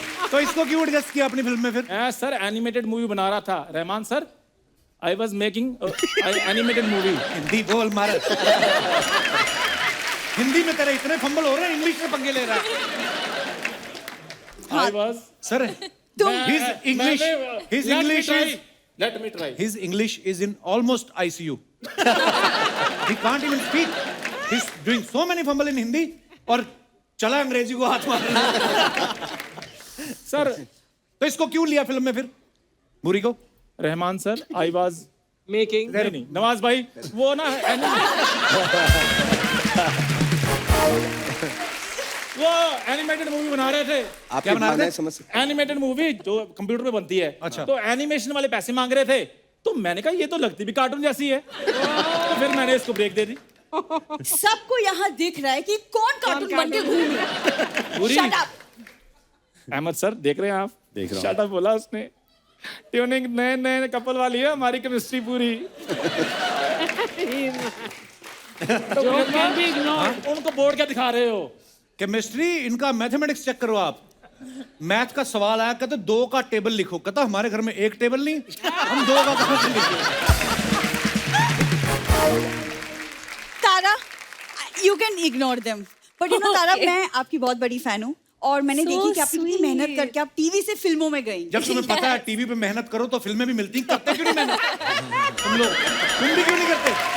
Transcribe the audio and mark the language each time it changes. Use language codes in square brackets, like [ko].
[hi] तो इसको क्यों एडजस्ट किया अपनी फिल्म में फिर? मैं सर एनिमेटेड मूवी बना रहा था, Rahman sir, I was making animated movie. Hindi बोल मार। हिंदी में तेरे इतने फंबल हो रहे हैं, इंग्लिश में पंगे ले रहा है। [en] I was sir his English is let me try. his English is in almost ICU. He can't even speak. He's doing so many fumble in Hindi और चला अंग्रेजी को हाथ मारना। [hi] सर तो इसको क्यों लिया फिल्म में फिर बुरी को? [en] Rahman sir, I was making [hi] नहीं नवाज भाई वो ना वो एनिमेटेड मूवी बना रहे थे। आप क्या बना रहे थे? समझ सकते एनिमेटेड मूवी जो कंप्यूटर पे बनती है। अच्छा। तो एनिमेशन वाले पैसे मांग रहे थे, तो मैंने कहा ये तो लगती भी कार्टून जैसी है, तो फिर मैंने इसको ब्रेक दे दी। सबको यहाँ दिख रहा है कि कौन कार्टून बन के घूम रहा है। [en] Shut up. [hi] अहमद सर देख रहे हैं आप? देख रहा हूं। शट अप बोला उसने। ट्यूनिंग नए नए कपल वाली है, हमारी केमिस्ट्री पूरी। उनको बोर्ड क्या दिखा रहे हो? केमिस्ट्री, इनका मैथमेटिक्स चेक करो आप। मैथ का सवाल आया, कहते 2 का टेबल लिखो। कहता हमारे घर में 1 टेबल नहीं, हम 2 का कहां से लिखें? [en] Tara, you can ignore them. [hi] But you know तारा, मैं आपकी बहुत बड़ी फैन हूँ और मैंने देखी कि आपने कितनी मेहनत करके आप टीवी से फिल्मों में गई। जब तुम्हें पता है टीवी पे मेहनत करो तो फिल्में भी मिलती, करते क्यों नहीं मेहनत? तुम लोग, तुम भी क्यों नहीं करते?